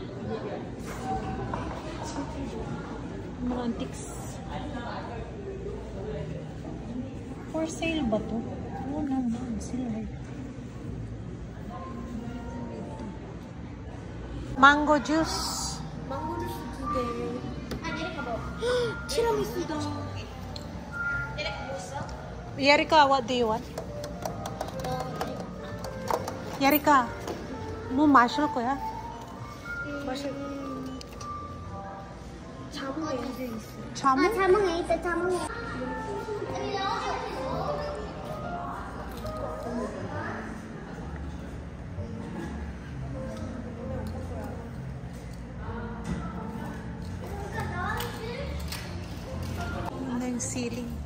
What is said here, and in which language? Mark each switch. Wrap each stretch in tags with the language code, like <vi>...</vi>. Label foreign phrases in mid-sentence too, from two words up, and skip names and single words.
<tl>Mga antiques.</tl> <en>For sale</en> <tl>ba to? Oh naman, silver.</tl> <en>Mango juice.</en> <ko>망고 주스 2개. 아 얘네 가봐. 티라미수다.</ko> <en>Yarika, what do you want? Yarika,</en> <ko>뭐 마실 거야? 마실. 자몽 에이드 있어. 자몽? 아 자몽 에이드 자몽.</ko> <tl>Ano yung ceiling?</tl>